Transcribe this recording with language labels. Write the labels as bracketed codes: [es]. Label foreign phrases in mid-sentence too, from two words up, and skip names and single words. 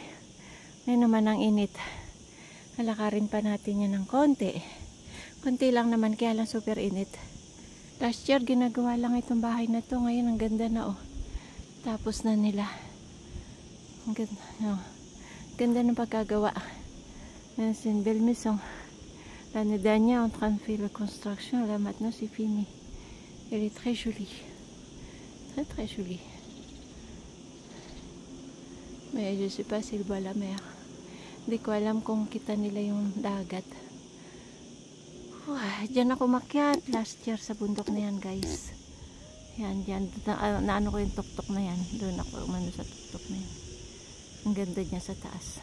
[tl] Ngayon naman ang init. Halakarin pa natin yan ng konti. Konti lang naman, kaya lang super init. [en] Last year [tl] ginagawa lang itong bahay na to. Ngayon ang ganda na oh. Tapos na nila. Ang ganda, ganda ng pagkagawa. [fr] C'est une belle maison. L'année dernière, on train de faire la construction. Là, maintenant, c'est fini. Elle est très jolie. Très, très jolie. Mais je sais pas s'il voit la mer. [tl] Hindi ko alam kung kita nila yung dagat. Diyan ako makyat. [en] Last year [tl] sa bundok na yan, guys. Yan, diyan. Naano ko yung tuktok na yan. Doon ako umano sa tuktok na yan. Ang ganda niya sa taas.